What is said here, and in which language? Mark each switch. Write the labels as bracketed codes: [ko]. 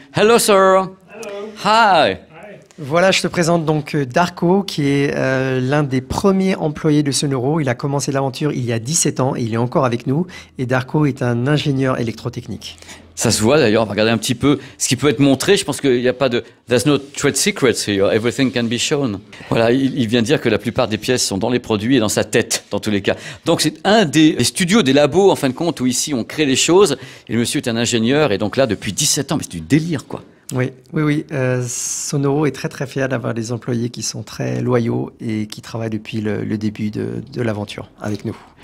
[en] Hello, sir. Hello. Hi. [fr] Voilà, je te présente donc Darko, qui est l'un des premiers employés de Sonoro. Il a commencé l'aventure il y a 17 ans et il est encore avec nous. Et Darko est un ingénieur électrotechnique. Ça se voit d'ailleurs, on va regarder un petit peu ce qui peut être montré. Je pense qu'il n'y a pas de... [en] There's no trade secrets here, everything can be shown. [fr] Voilà, il vient de dire que la plupart des pièces sont dans les produits et dans sa tête, dans tous les cas. Donc c'est un des studios, des labos, en fin de compte, où ici on crée les choses. Et le monsieur est un ingénieur et donc là, depuis 17 ans, mais c'est du délire, quoi. Oui. Sonoro est très très fier d'avoir des employés qui sont très loyaux et qui travaillent depuis le début de l'aventure avec nous.